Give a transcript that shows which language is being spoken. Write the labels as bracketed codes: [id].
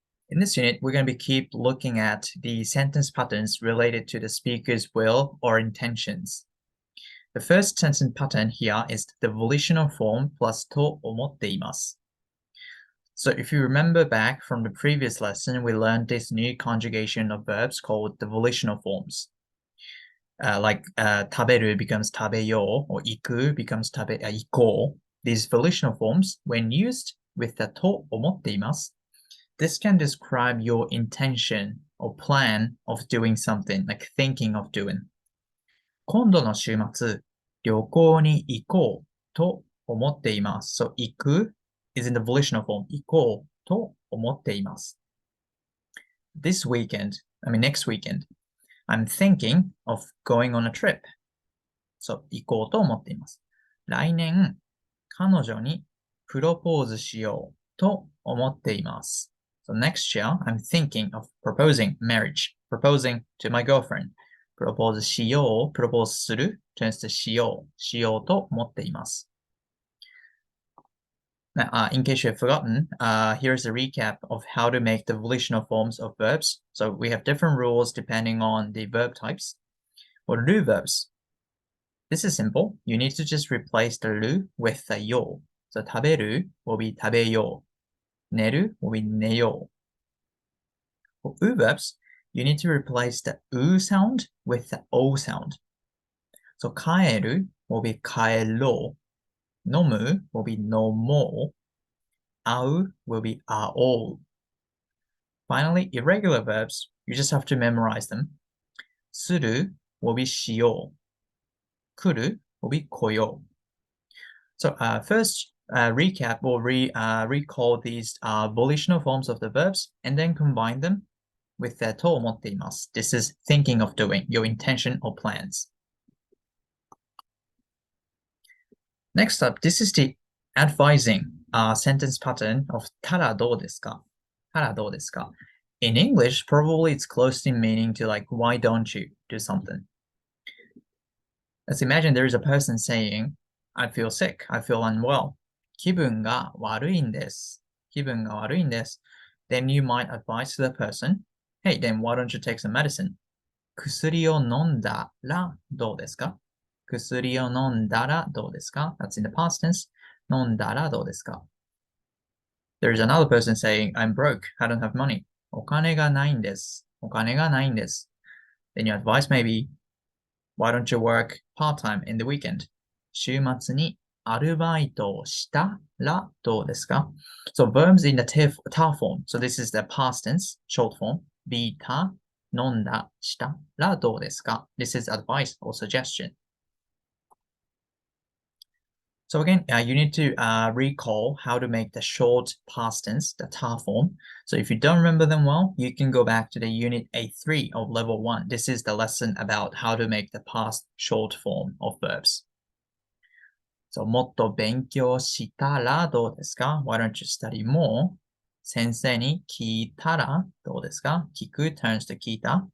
[en] In this unit, we're going to keep looking at the sentence patterns related to the speaker's will or intentions. The first sentence pattern here is the volitional form plus と思っています. So if you remember back from the previous lesson, we learned this new conjugation of verbs called the volitional forms. Like 食べる becomes 食べよう or 行く becomes 行こう. These volitional forms, when used with the と思っています, this can describe your intention or plan of doing something, like thinking of doing. [ja] 今度の週末、旅行に行こうと思っています. [en] So 行く is in the volitional form. [ja] 行こうと思っています. [en] Next weekend, I'm thinking of going on a trip. [ja] So 行こうと思っています.来年、彼女にプロポーズしようと思っています. [en] So next year, I'm thinking of proposing marriage, proposing to my girlfriend. [ja] プロポーズしよう、プロポーズする turns to しようと思っています. [en] Now, in case you have forgotten, here's a recap of how to make the volitional forms of verbs. So we have different rules depending on the verb types. What are do verbs? This is simple. You need to just replace the る with the よ. So 食べる will be 食べよう.寝る will be 寝よう. For う verbs, you need to replace the う sound with the お sound. So 帰る will be 帰ろう. 飲む will be 飲もう.会う will be 会おう. Finally, irregular verbs, you just have to memorize them. する will be しよう.来る will be 来よう. So first, recap or recall these volitional forms of the verbs and then combine them with the と思っています. This is thinking of doing, your intention or plans. Next up, this is the advising sentence pattern of たらどうですか? [ja] たらどうですか? [en] In English, probably it's close in meaning to like, why don't you do something? Let's imagine there is a person saying, I feel sick, I feel unwell. [ja] 気分が悪いんです.気分が悪いんです. [en] Then you might advise to the person, hey, then why don't you take some medicine? [ja] 薬を飲んだらどうですか?薬を飲んだらどうですか? [en] That's in the past tense. [ja] 飲んだらどうですか? [en] There's another person saying, I'm broke, I don't have money. [ja] お金がないんです.お金がないんです. [en] Then your advice may be, why don't you work part-time in the weekend? [ja] 週末にアルバイトをしたらどうですか? [en] So verbs in the ta form. So this is the past tense, short form. [ja] be た、飲んだ、したらどうですか? [en] This is advice or suggestion. So again, you need to recall how to make the short past tense, the ta form. So if you don't remember them well, you can go back to the unit A3 of level 1. This is the lesson about how to make the past short form of verbs. [ja] So もっと勉強したらどうですか? [en] Why don't you study more? [ja] 先生に聞いたらどうですか?聞く turns to 聞いた。